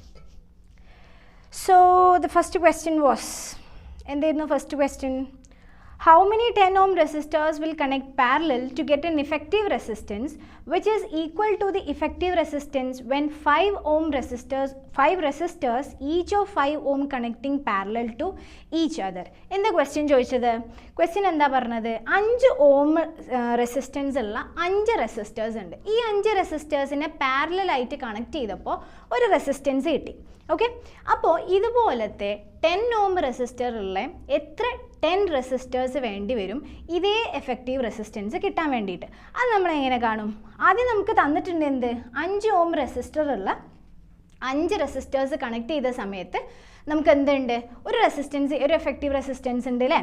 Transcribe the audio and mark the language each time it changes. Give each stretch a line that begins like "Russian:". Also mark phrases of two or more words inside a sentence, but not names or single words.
English: So, the first question was, and then the first question, how many 10 ohm resistors will connect parallel to get an effective resistance which is equal to the effective resistance when 5 resistors, each of 5 ohm connecting parallel to each other? In the question
Malayalam: ചോദിച്ചത്, question എന്താ പറഞ്ഞത് 5
English: ohm resistance
Malayalam: ulla 5 resistors undu. Ee 5 resistors ine parallel aayittu connect cheyidappo oru resistance kitti. Okay? അപ്പോ ഇതുപോലത്തെ 10
English: ohm resistor
Malayalam: ulla etra 10 resistors വേണ്ടി വരും ഇതേ
English: effective resistance
Malayalam: കിട്ടാൻ വേണ്ടിയിട്ട്. അത് നമ്മൾ എങ്ങനെ കാണും? ആദ്യം നമുക്ക് തന്നിട്ടുണ്ട് എന്ത് 5
English: ohm resistor
Malayalam: ഉള്ള 5 റെസിസ്റ്റേഴ്സ് കണക്ട് ചെയ്ത സമയത്ത് നമുക്ക് എന്തുണ്ട്? ഒരു റെസിസ്റ്റൻസ്, ഒരു
English: effective resistance
Malayalam: ഉണ്ട് അല്ലേ?